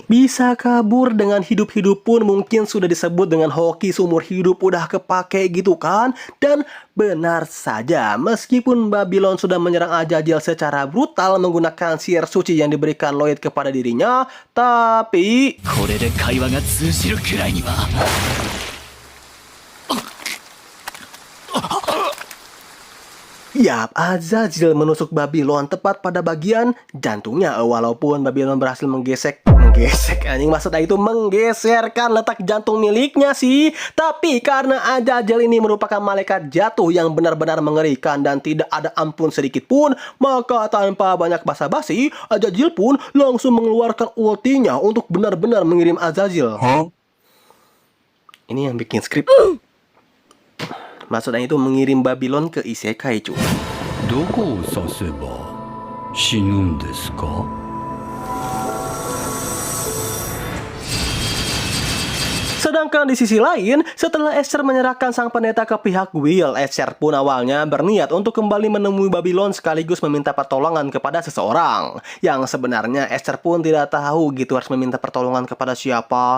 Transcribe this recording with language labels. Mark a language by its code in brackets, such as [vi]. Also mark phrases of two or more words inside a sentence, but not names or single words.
[id] Bisa kabur dengan hidup-hidup pun mungkin sudah disebut dengan hoki seumur hidup udah kepake gitu kan. Dan benar saja, meskipun Babylon sudah menyerang Ajajil secara brutal menggunakan sihir suci yang diberikan Lloyd kepada dirinya, tapi [ja] これで会話が通じるくらいには [id] yap, Ajajil menusuk Babylon tepat pada bagian jantungnya. Walaupun Babylon berhasil menggeserkan letak jantung miliknya sih. Tapi karena Ajajil ini merupakan malaikat jatuh yang benar-benar mengerikan dan tidak ada ampun sedikit pun, maka tanpa banyak basa-basi, Ajajil pun langsung mengeluarkan ultinya untuk benar-benar mengirim Ajajil. Ini yang bikin skrip. Maksudnya itu mengirim Babylon ke Isekai, cu. [ja] どこを指せば死ぬんですか? [id] Sedangkan di sisi lain, setelah Esther menyerahkan sang pendeta ke pihak Will, Esther pun awalnya berniat untuk kembali menemui Babylon sekaligus meminta pertolongan kepada seseorang. Yang sebenarnya Esther pun tidak tahu gitu harus meminta pertolongan kepada siapa.